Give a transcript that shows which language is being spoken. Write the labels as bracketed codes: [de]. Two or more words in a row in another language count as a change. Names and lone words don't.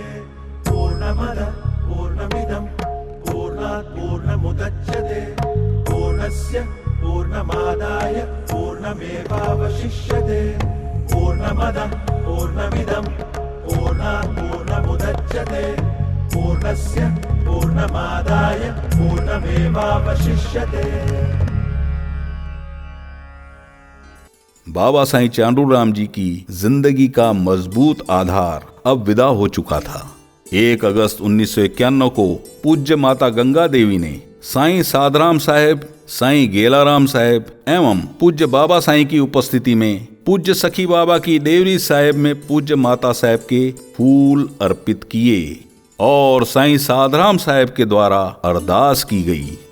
[sa] पूर्णमदः पूर्णमिदं पूर्णात् पूर्णमुदच्यते पूर्णस्य पूर्णमादाय पूर्णमेवावशिष्यते। पूर्णमदः पूर्णमिदं पूर्णात् पूर्णमुदच्यते पूर्णस्य पूर्णमादाय पूर्णमेवावशिष्यते। [hi] बाबा साईं चांडूराम जी की जिंदगी का मजबूत आधार अब विदा हो चुका था। 1 अगस्त 1991 को पूज्य माता गंगा देवी ने साईं साधराम साहेब, साईं गेलाराम साहेब एवं पूज्य बाबा साईं की उपस्थिति में पूज्य सखी बाबा की डेवरी साहेब में पूज्य माता साहेब के फूल अर्पित किए और साईं साधराम साहेब के द्वारा अरदास की गई।